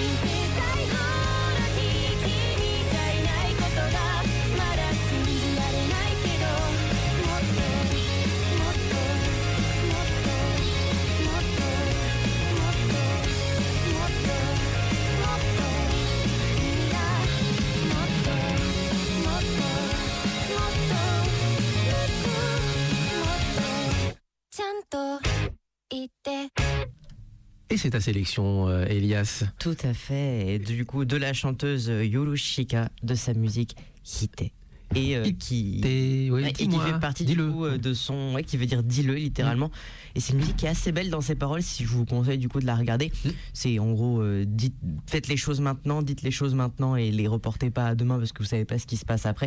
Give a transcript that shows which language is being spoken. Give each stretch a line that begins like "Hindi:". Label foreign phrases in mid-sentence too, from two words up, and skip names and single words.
Japanese: 生最後の日君がいないことがまだ信じられないけどもっともっともっともっともっともっともっと君がもっともっともっともっともっとちゃんと言って
French: Et c'est ta sélection, Elias. Tout à fait. Et du coup, de la chanteuse Yorushika, de sa musique Hite. Et qui Oui, et qui fait partie du coup de son qui veut dire dis-le littéralement. Et c'est une musique qui est assez belle dans ses paroles. Si je vous conseille du coup de la regarder, c'est en gros faites les choses maintenant, dites les choses maintenant et les reportez pas à demain parce que vous savez pas ce qui se passe après.